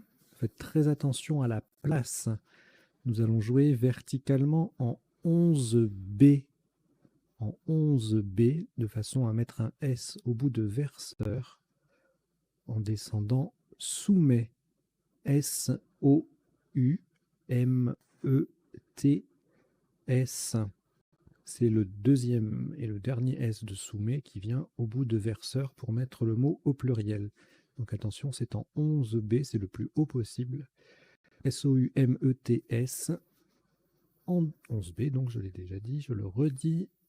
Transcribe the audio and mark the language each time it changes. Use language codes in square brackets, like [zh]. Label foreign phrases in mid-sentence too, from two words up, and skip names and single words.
[fr] Faites très attention à la place. Nous allons jouer verticalement en 11B. En 11B, de façon à mettre un S au bout de verseur. En descendant soumet. S-O-U-M-E-T-S. C'est le deuxième et le dernier S de soumet qui vient au bout de verseur pour mettre le mot au pluriel. Donc attention, c'est en 11B, c'est le plus haut possible. S-O-U-M-E-T-S en 11B, donc je l'ai déjà dit, je le redis.